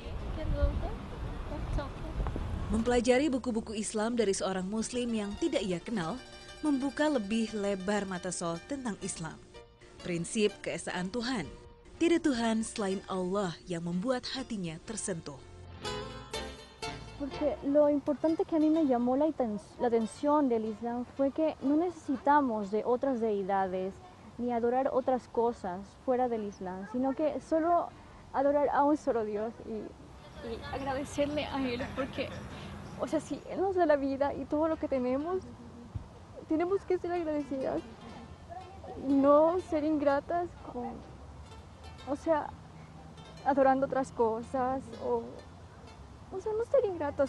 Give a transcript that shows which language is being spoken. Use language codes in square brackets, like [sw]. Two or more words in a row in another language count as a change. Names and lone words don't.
[id] Mempelajari buku-buku Islam dari seorang Muslim yang tidak ia kenal, membuka lebih lebar mata Sol tentang Islam. Prinsip keesaan Tuhan. Tidak Tuhan selain Allah yang membuat hatinya tersentuh. [es] Porque lo importante que a mí me llamó la atención del Islam fue que no necesitamos de otras deidades ni adorar otras cosas fuera del Islam, sino que solo adorar a un solo Dios y agradecerle a Él porque, o sea, si Él nos da la vida y todo lo que tenemos que ser agradecidas y no ser ingratas con, o sea, adorando otras cosas o sea, no ser ingratos.